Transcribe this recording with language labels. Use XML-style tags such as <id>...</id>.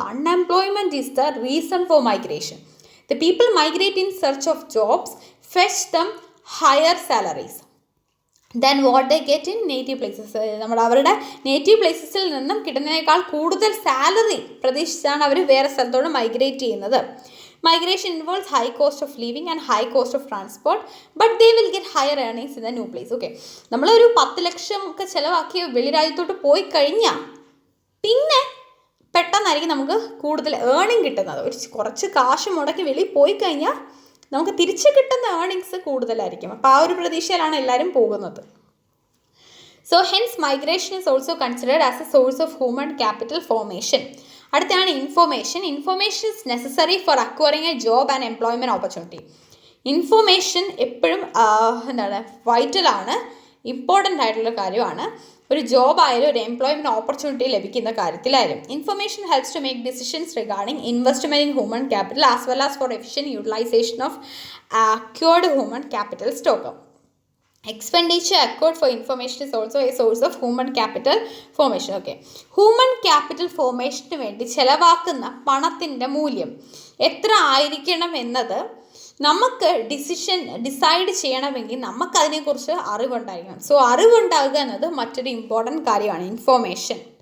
<en>Unemployment is the reason for migration. The people migrate in search of jobs, fetch them higher salaries then what they get in native places.</en> <ml>അവരുടെ native പ്ലേസസിൽ നിന്നും കിട്ടുന്നതിനേക്കാൾ കൂടുതൽ salary പ്രതീക്ഷിച്ചാണ് അവർ വേറെ സ്ഥലത്തോട് migrate ചെയ്യുന്നത്.</ml> <en>Migration involves high cost of living and high cost of transport, but they will get higher earnings in the new place.</en> <ml>Okay, നമ്മളൊരു 10 ലക്ഷം ഒക്കെ ചിലവാക്കി വെളിരാജ്യത്തോട്ട് പോയി കഴിഞ്ഞാൽ പിന്നെ പെട്ടെന്നായിരിക്കും നമുക്ക് കൂടുതൽ ഏർണിംഗ് കിട്ടുന്നത്. കുറച്ച് കാശ് മുടക്കി വെളിയിൽ പോയി കഴിഞ്ഞാൽ നമുക്ക് തിരിച്ച് കിട്ടുന്ന ഏർണിങ്സ് കൂടുതലായിരിക്കും. അപ്പോൾ ആ ഒരു പ്രതീക്ഷയിലാണ് എല്ലാവരും പോകുന്നത്.</ml> <en>So hence migration is also considered as a source of human capital formation.</en> <ml>അടുത്താണ് information.</ml> <en>Information is necessary for acquiring a job and employment opportunity.</en> <ml>Information എപ്പോഴും വൈറ്റലാണ്, ഇമ്പോർട്ടൻ്റ് ആയിട്ടുള്ള കാര്യമാണ്. ഒരു ജോബ് ആയാലും ഒരു എംപ്ലോയ്മെൻറ്റ് ഓപ്പർച്യൂണിറ്റി ലഭിക്കുന്ന കാര്യത്തിലായാലും.</ml> <en>Information helps to make decisions regarding investment in human capital as well as for efficient utilisation of acquired human capital stock. Expenditure acquired for information is also a source of human capital formation.</en> <ml>Okay, human capital formation വേണ്ടി ചെലവാക്കുന്ന പണത്തിൻ്റെ മൂല്യം എത്ര ആയിരിക്കണം എന്നത് നമുക്ക് decide ചെയ്യണമെങ്കിൽ നമുക്കതിനെക്കുറിച്ച് അറിവുണ്ടായിരിക്കണം. So അറിവുണ്ടാകുക എന്നത് മറ്റൊരു ഇമ്പോർട്ടൻറ്റ് കാര്യമാണ്, ഇൻഫോർമേഷൻ.</ml>